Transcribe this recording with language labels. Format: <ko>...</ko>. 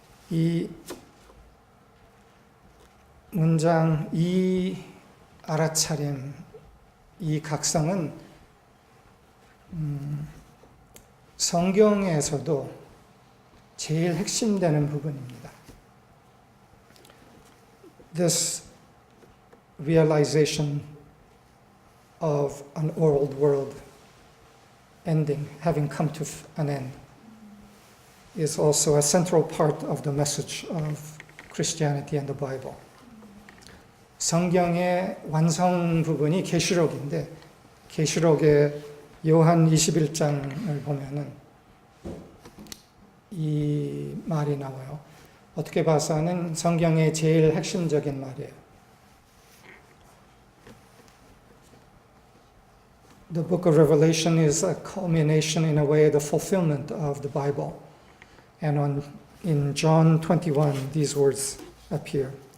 <ko>이 문장, 이 알아차림, 이 각성은 성경에서도 제일 핵심되는 부분입니다.</ko> <en>This realization of an old world ending, having come to an end, is also a central part of the message of Christianity and the Bible.</en> <ko>성경의 완성 부분이 계시록인데 계시록의 요한 21장을 보면은 이 말이 나와요. 어떻게 봐서는 성경의 제일 핵심적인 말이에요.</ko> <en>The book of Revelation is a culmination, in a way, the fulfillment of the Bible. And in John 21, these words appear.</en>